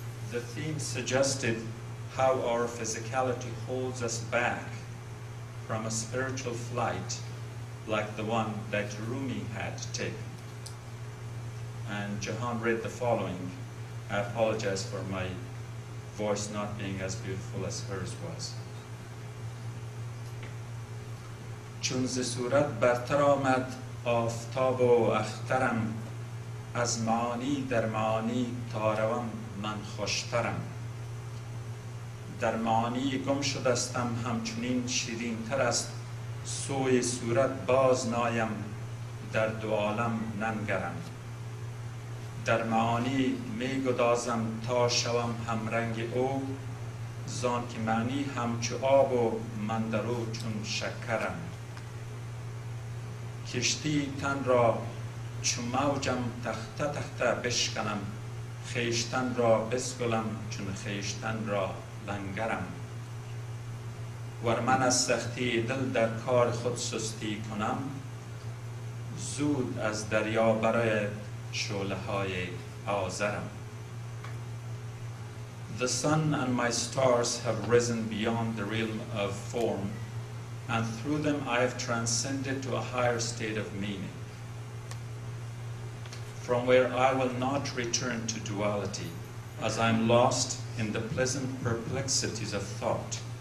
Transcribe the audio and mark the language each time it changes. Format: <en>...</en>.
<en>The theme suggested how our physicality holds us back from a spiritual flight like the one that Rumi had taken. And Jahan read the following. I apologize for my voice not being as beautiful as hers was.</en> <fa>چون ز صورت برتر آمد آفتاب و اخترم، از معانی در معانی تا روم من خوشترم. در معانی گم شدستم همچنین شیرین تر است، سوی صورت باز نایم در دو عالم ننگرم. در معانی می گدازم تا شوم همرنگ او، زان که معنی همچو آب و من در او چون شکرم. کشتی تن را چو موجم تخته تخته بشکنم، خیشتن را بسکلم چون خیشتن را لنگرم. ور من از سختی دل در کار خود سستی کنم، زود از دریا برای شعله های آذرم.</fa> <en>The sun and my stars have risen beyond the realm of form, and through them I have transcended to a higher state of meaning, from where I will not return to duality, as I am lost in the pleasant perplexities of thought.</en>